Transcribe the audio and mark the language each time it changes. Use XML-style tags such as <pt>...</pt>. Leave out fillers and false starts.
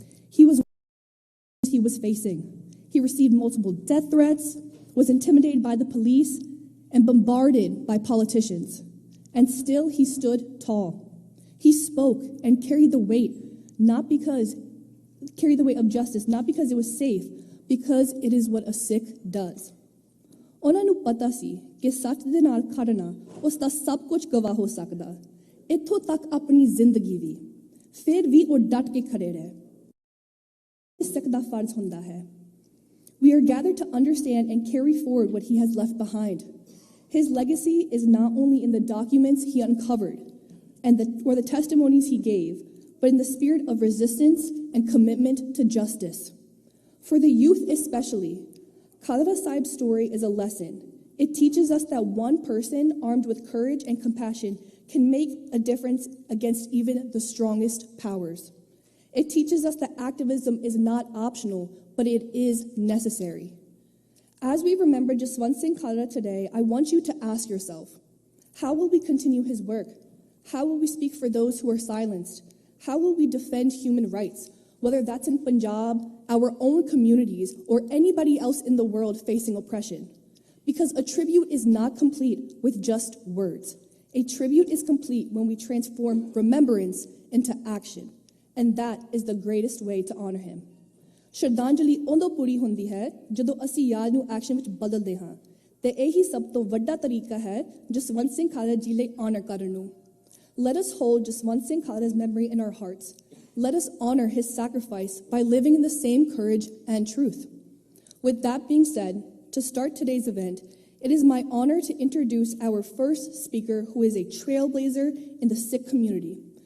<en>He was facing. He received multiple death threats, was intimidated by the police, and bombarded by politicians. And still he stood tall. He spoke and carried the weight of justice, not because it was safe, because it is what a Sikh does.</en> <pa>ਉਹਨਾਂ ਨੂੰ ਪਤਾ ਸੀ ਕਿ ਸੱਚ ਦੇ ਨਾਲ ਖੜਨਾ ਉਸ ਦਾ ਸਭ ਕੁਝ ਗਵਾ ਹੋ ਸਕਦਾ, ਇੱਥੋਂ ਤੱਕ ਆਪਣੀ ਜ਼ਿੰਦਗੀ ਵੀ, ਫਿਰ ਵੀ ਉਹ ਡਟ ਕੇ ਖੜੇ ਰਹੇ। ਸਿੱਖ ਦਾ ਫਰਜ਼ ਹੁੰਦਾ ਹੈ।</pa> <en>We are gathered to understand and carry forward what he has left behind. His legacy is not only in the documents he uncovered or the testimonies he gave, but in the spirit of resistance and commitment to justice. For the youth especially, Khalra Sahib's story is a lesson. It teaches us that one person armed with courage and compassion can make a difference against even the strongest powers. It teaches us that activism is not optional, but it is necessary. As we remember Jaswant Singh Khalra today, I want you to ask yourself, how will we continue his work? How will we speak for those who are silenced? How will we defend human rights? Whether that's in Punjab, our own communities, or anybody else in the world facing oppression. Because a tribute is not complete with just words. A tribute is complete when we transform remembrance into action. And that is the greatest way to honor him.</en> <pa>ਸ਼ਰਧਾਂਜਲੀ ਉਦੋਂ ਪੂਰੀ ਹੁੰਦੀ ਹੈ ਜਦੋਂ ਅਸੀਂ ਯਾਦ ਨੂੰ action ਵਿੱਚ ਬਦਲਦੇ ਹਾਂ, ਤੇ ਇਹੀ ਸਭ ਤੋਂ ਵੱਡਾ ਤਰੀਕਾ ਹੈ ਜਸਵੰਤ ਸਿੰਘ ਖਾਲੜਾ ਜੀ ਲਈ honor ਕਰਨ ਨੂੰ।</pa> <en>Let us hold Jaswant Singh Khalra's memory in our hearts. Let us honor his sacrifice by living in the same courage and truth. With that being said, to start today's event, it is my honor to introduce our first speaker, who is a trailblazer in the Sikh community.</en>